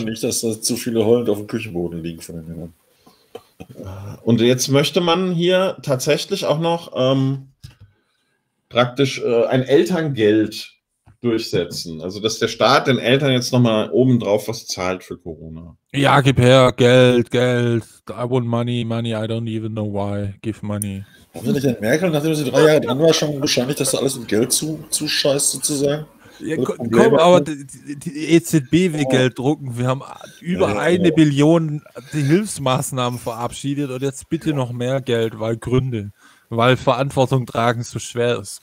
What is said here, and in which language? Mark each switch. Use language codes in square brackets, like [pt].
[de] nicht, dass da zu viele heulend auf dem Küchenboden liegen von den Männern. Und jetzt möchte man hier tatsächlich auch noch praktisch ein Elterngeld durchsetzen. Also, dass der Staat den Eltern jetzt nochmal obendrauf was zahlt für Corona. Ja, gib her, Geld. [en] I want money, I don't even know why. Give money. Haben Sie nicht entmerkt, nachdem sie 3 Jahre dran war, schon wahrscheinlich, dass da alles mit Geld zuscheißt sozusagen? [de] Ja, komm, aber die EZB will Geld drucken. Wir haben über eine Billion die Hilfsmaßnahmen verabschiedet und jetzt bitte noch mehr Geld, weil Gründe, weil Verantwortung tragen so schwer ist.